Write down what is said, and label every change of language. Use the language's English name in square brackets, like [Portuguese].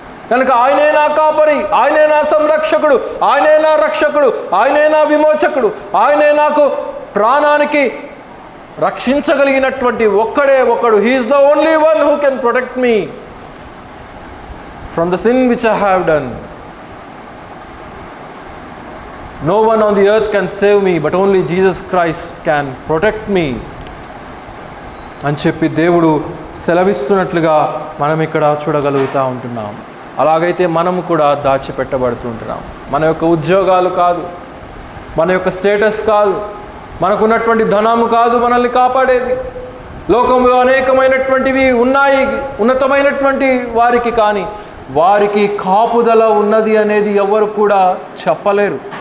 [Telugu] కనుక ఆయనే నా కాపరి, ఆయనే నా సంరక్షకుడు, ఆయనే నా రక్షకుడు, ఆయనే నా విమోచకుడు, ఆయనే నాకు ప్రాణానికి రక్షించగలిగినటువంటి ఒక్కడే ఒక్కడు. [English] He is the only one who can protect me from the sin which I have done. No one on the earth can save me, but only Jesus Christ can protect me [Telugu] అని చెప్పి దేవుడు సెలవిస్తున్నట్లుగా మనం ఇక్కడ చూడగలుగుతూ ఉంటున్నాం. అలాగైతే మనము కూడా దాచిపెట్టబడుతుంటున్నాం. మన యొక్క ఉద్యోగాలు కాదు, మన యొక్క స్టేటస్ కాదు, మనకున్నటువంటి ధనము కాదు మనల్ని కాపాడేది. లోకంలో అనేకమైనటువంటివి ఉన్నాయి ఉన్నతమైనటువంటి వారికి, కానీ వారికి కాపుదల ఉన్నది అనేది ఎవరు కూడా చెప్పలేరు.